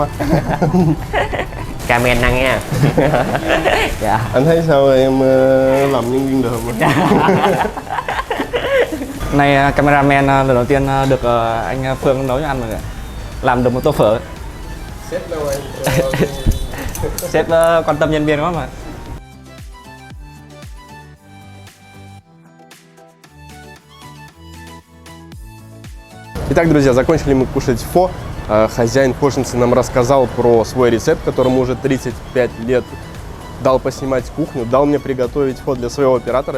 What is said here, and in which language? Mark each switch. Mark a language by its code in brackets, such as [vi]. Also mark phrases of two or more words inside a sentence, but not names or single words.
[vi] Camen ăn nha. Dạ. Anh thấy sao em làm nhân viên được không? Nay cameraman lần đầu tiên được anh Phương nấu cho ăn rồi, làm được một tô phở. Sếp đâu anh? Sếp quan tâm nhân viên quá mà. [ru] Итак, друзья, закончили мы кушать фо. Хозяин фошницы нам рассказал про свой рецепт, которому уже 35 лет. Дал поснимать кухню, дал мне приготовить фо для своего оператора.